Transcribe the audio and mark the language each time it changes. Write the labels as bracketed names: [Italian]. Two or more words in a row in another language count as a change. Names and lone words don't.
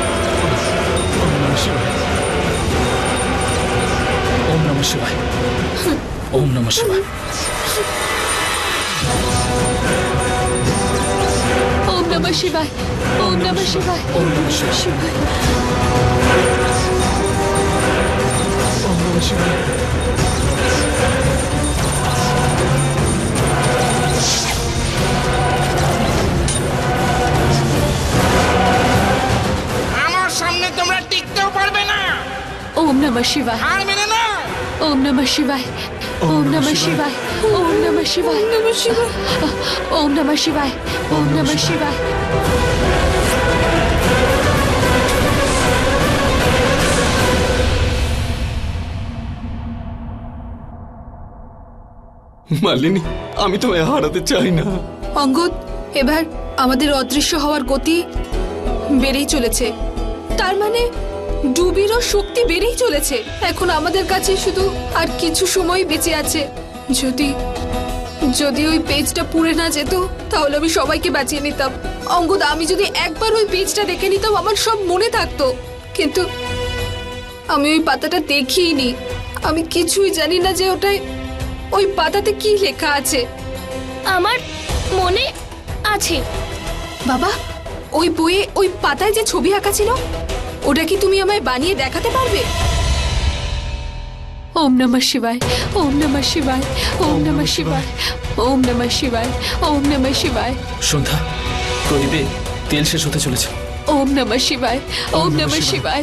[Sanskrit] ওম নমঃ শিবায়। ওম নমঃ শিবায়। ওম নমঃ শিবায়, ওম নমঃ শিবায়, ওম নমঃ শিবায়। শিবায়। ওম নমঃ শিবায়। [Bangla] আমার সামনে তোমরা টিকতেও পারবে না। [Sanskrit] ওম নমঃ শিবায়, [Bangla] হার মেনে নাও। [Sanskrit] ওম নমঃ শিবায়, ওম নমঃ শিবায়, ওম নমঃ শিবায়, নমঃ শিবায়, ওম নমঃ শিবায়, ওম নমঃ শিবায়। [Bangla] মালিনী, আমি তোমায় হারাতে চাই না। অঙ্গদ, এবার আমাদের অদৃশ্য হওয়ার গতি বেড়েই চলেছে। তার মানে ডুবিরও শক্তি বেড়েই চলেছে। এখন আমাদের কাছে শুধু আর কিছু সময় বেঁচে আছে। যদি যদি ওই পেজটা পুড়ে না যেত তাহলে আমি সবাইকে বাঁচিয়ে নিতাম। অঙ্গদ, আমি যদি একবার ওই পেজটা দেখে নিতাম আমার সব মনে থাকতো, কিন্তু আমি ওই পাতাটা দেখিনি। আমি কিছুই জানি না যে ওটাই ওই পাতাতে কি লেখা আছে। আমার মনে আছে। বাবা, ওই বইয়ে ওই পাতায় যে ছবি আঁকা ছিল ওটা কি তুমি আমায় বানিয়ে দেখাতে পারবে? [Sanskrit] ওম নমঃ শিবায়, ওম নমঃ শিবায়, ওম নমঃ শিবায়, ওম নমঃ শিবায়, ওম নমঃ শিবায়, [Bangla] সন্ধ্যা, প্রদীপে তেল শেষ হতে চলেছে। [Sanskrit] ওম নমঃ শিবায়, ওম নমঃ শিবায়।